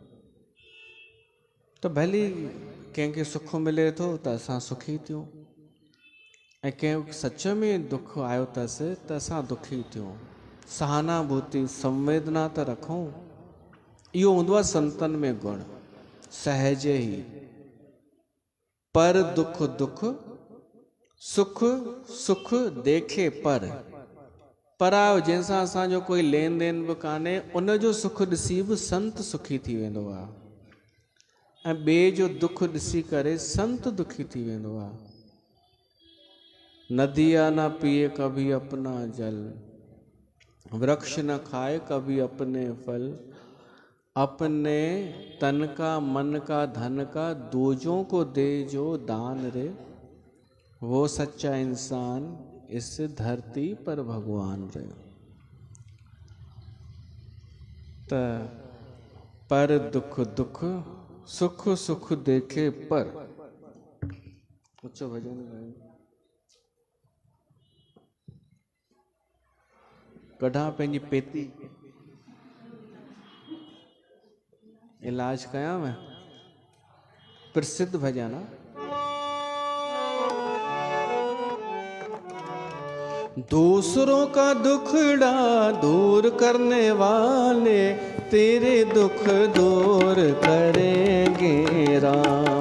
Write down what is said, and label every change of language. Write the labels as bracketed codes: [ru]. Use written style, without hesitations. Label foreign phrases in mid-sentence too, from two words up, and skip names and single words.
[sd] त भली कंहिंखे सुख मिले थो त असां सुखी थियूं, ऐं कंहिं सच में दुख आयो अथसि त असां दुखी थियूं। सहानुभूति संवेदना त रखूं। इहो हूंदो आहे संतनि में गुण, सहज ई। पर दुख दुख, सुख सुख देखे पर। परायो जंहिंसां असांजो कोई लेन देन बि कान्हे, उनजो सुख ॾिसी बि संत सुखी थी वेंदो आहे, ऐं ॿिए जो दुख ॾिसी करे संत दुखी थी वेंदो आहे। [hi] नदिया न पिए कभी अपना जल, वृक्ष न खाए कभी अपने फल, अपने तन का मन का धन का दूजों को दे जो दान रे, वो सच्चा इंसान इस धरती पर भगवान रे। [sd] त पर दुख दुख, सुख सुख देखे पर। ऊंचो भजन गायो। कढां पंहिंजी पेती, इलाज कयां मैं। प्रसिद्ध भजन आहे। [hi] दूसरों का दुखड़ा दूर करने वाले, तेरे दुख दूर करेंगे राम।